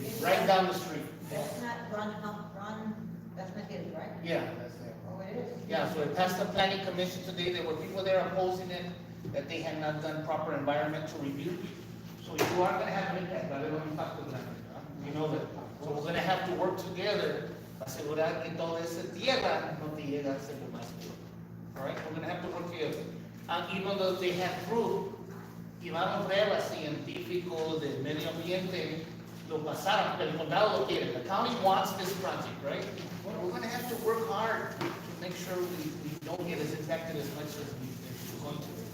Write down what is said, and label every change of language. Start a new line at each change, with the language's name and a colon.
English: It's right down the street. That's not Ron, that's not his, right? Yeah, that's it. Oh, it is? Yeah, so it passed the planning commission today, there were people there opposing it, that they had not done proper environmental review. So you are gonna have an impact, but when we talk to them, you know that. So we're gonna have to work together,
Spanish: asegurar que todo ese tierra no te llega a ser más.
English: All right, we're gonna have to work together. Even though they have proof,
Spanish: llevaron pruebas científicos del medio ambiente, lo pasaron, pero el condado lo quiere.
English: The county wants this project, right? We're gonna have to work hard to make sure we don't get as impacted as much as we're going to.